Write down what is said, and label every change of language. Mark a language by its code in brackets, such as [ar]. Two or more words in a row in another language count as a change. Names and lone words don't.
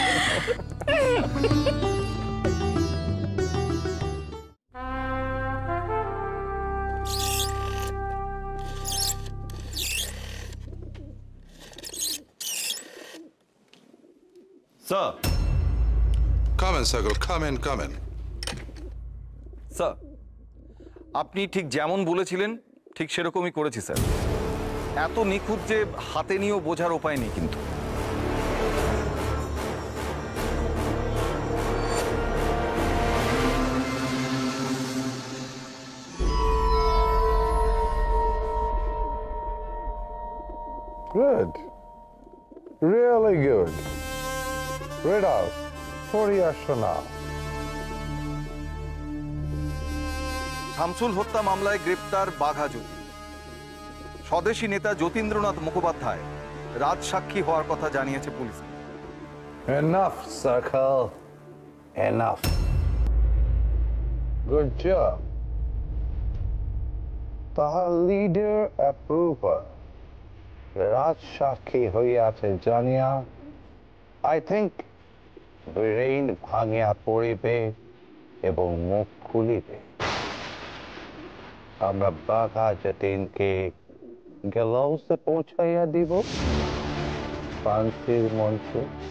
[bn] স্যার, [en] Come in, Sakal. Come in, come in. [bn] স্যার, আপনি ঠিক যেমন বলেছিলেন ঠিক সেরকমই করেছি স্যার। এত নিখুঁত যে হাতে নিয়েও বোঝার উপায় নেই কিন্তু। [en] Good. Really good. Read out. [bn] পড়িয়ে না। শামসুল হত্যা মামলায় গ্রেপ্তার বাঘা জ্যোতি। স্বদেশী নেতা যতীন্দ্রনাথ মুখোপাধ্যায় রাজসাক্ষী হওয়ার কথা জানিয়েছে পুলিশ। [en] Enough, Sakal. Enough. Good job. [bn] তাহার [en] leader approver [bn] রাজসাক্ষী হইয়াছে জানিয়া [en] I think [bn] ব্রেইন ভাঙিয়া পড়িবে এবং মুখ খুলিবে। আমরা বাঘা যতীনকে গ্যালাউসে পৌঁছাইয়া দিব ফান্সির মঞ্চে।